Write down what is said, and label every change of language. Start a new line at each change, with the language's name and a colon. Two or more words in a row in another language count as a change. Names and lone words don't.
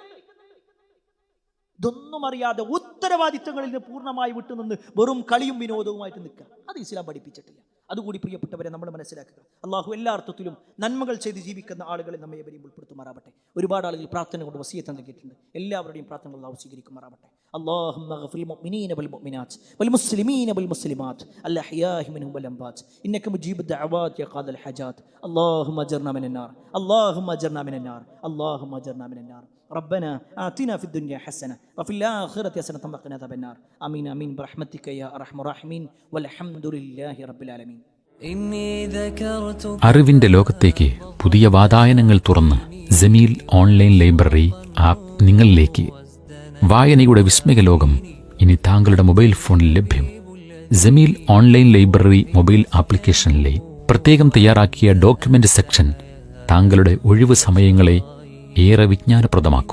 Malayalam: ഇതൊന്നും അറിയാതെ ഉത്തരവാദിത്തങ്ങളിൽ നിന്ന് പൂർണ്ണമായി വിട്ടുനിന്ന് വെറും കളിയും വിനോദവുമായിട്ട് നിൽക്കുക, അത് ഇസ്ലാം പഠിപ്പിച്ചിട്ടില്ല. അതുകൂടി പ്രിയപ്പെട്ടവരെ നമ്മൾ മനസ്സിലാക്കുക. അള്ളാഹു എല്ലാ അർത്ഥത്തിലും നന്മകൾ ചെയ്ത് ജീവിക്കുന്ന ആളുകളെ നമ്മെ എവരെയും ഉൾപ്പെടുത്തുമാറാവട്ടെ. ഒരുപാട് ആളുകൾ പ്രാർത്ഥന കൊണ്ട് വസിയത്ത് നൽകിയിട്ടുണ്ട്. എല്ലാവരുടെയും പ്രാർത്ഥന അള്ളാഹു സ്വീകരിക്കുമാറാവട്ടെ.
Arabic: اللهم اغفر للمؤمنين والمؤمنات والمسلمين والمسلمات الأحياء منهم والأموات إنك مجيب الدعوات يا قاضي الحاجات. اللهم أجرنا من النار، اللهم أجرنا من النار، اللهم أجرنا من النار. ربنا آتنا في الدنيا حسنة وفي الآخرة حسنة وقنا عذاب النار. آمين آمين برحمتك يا أرحم الراحمين والحمد لله رب العالمين.
Malayalam: അറിവിന്റെ ലോകത്തേക്ക് പുതിയ വാതായനങ്ങൾ തുറന്ന് ജമീൽ ഓൺലൈൻ ലൈബ്രറി ആപ്പ് നിങ്ങളിലേക്ക്. വായനയുടെ വിസ്മയ ലോകം ഇനി താങ്കളുടെ മൊബൈൽ ഫോണിൽ ലഭ്യം. ജമീൽ ഓൺലൈൻ ലൈബ്രറി
English: mobile applicationile
Malayalam: പ്രത്യേകം തയ്യാറാക്കിയ
English: document section
Malayalam: താങ്കളുടെ ഒഴിവ് സമയങ്ങളെ ഏറെ വിജ്ഞാനപ്രദമാക്കും.